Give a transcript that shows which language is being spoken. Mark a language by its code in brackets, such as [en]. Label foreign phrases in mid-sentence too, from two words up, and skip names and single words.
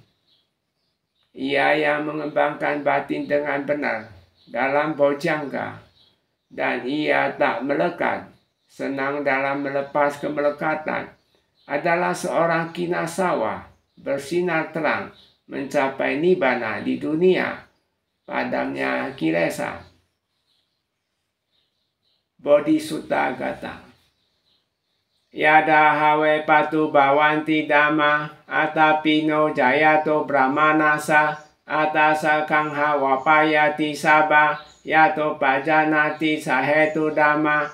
[id] Ia yang mengembangkan batin dengan benar dalam bojjhanga, dan ia tak melekat, senang dalam melepas kemelekatan, adalah seorang kinasawa, bersinar terang, mencapai nibbana di dunia, padamnya kilesa. [pi] Bodhisutta gata. Yada hawe patu bawanti dhamma atapino jayato brahmanasa atasa kangha wapayati saba yato pajanati sahetu dhamma.